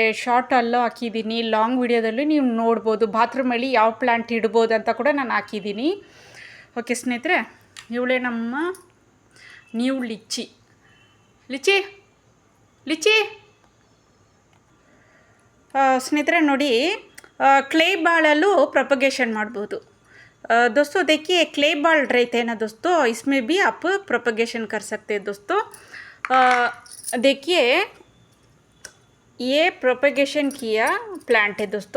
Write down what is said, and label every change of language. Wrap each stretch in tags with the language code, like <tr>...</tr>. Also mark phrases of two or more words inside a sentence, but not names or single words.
<kn>ಶಾರ್ಟಲ್ಲೂ ಹಾಕಿದ್ದೀನಿ, ಲಾಂಗ್ ವೀಡಿಯೋದಲ್ಲೂ ನೀವು ನೋಡ್ಬೋದು. ಬಾತ್ರೂಮಲ್ಲಿ ಯಾವ ಪ್ಲ್ಯಾಂಟ್ ಇಡ್ಬೋದು ಅಂತ ಕೂಡ ನಾನು ಹಾಕಿದ್ದೀನಿ. ಓಕೆ ಸ್ನೇಹಿತರೆ, ಇವಳೇ ನಮ್ಮ ನ್ಯೂ ಲಿಚ್ಚಿ. ಲಿಚ್ಚಿ ಸ್ನೇಹಿತರೆ ನೋಡಿ,</kn> <en>clay ball propagation ಮಾಡ್ಬೋದು.</en> <hi>दोस्तों देखिए</hi> <en>clay ball</en> <hi>रहते हैं ना दोस्तों, इसमें भी आप प्रोपगेशन कर सकते हैं दोस्तों. देखिए ये प्रोपगेशन किया प्लांट है दोस्तों.</hi>